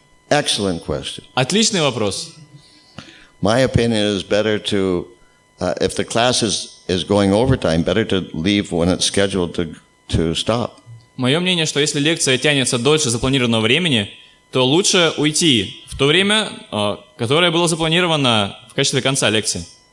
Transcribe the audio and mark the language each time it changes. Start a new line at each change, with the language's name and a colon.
English: Excellent question.
Russian: Отличный вопрос.
English: My opinion is better to, if the class is going overtime, better to leave when it's scheduled to stop.
Russian: Мое мнение, что если лекция тянется дольше запланированного времени, то лучше уйти в то время, которое было запланировано в качестве конца лекции.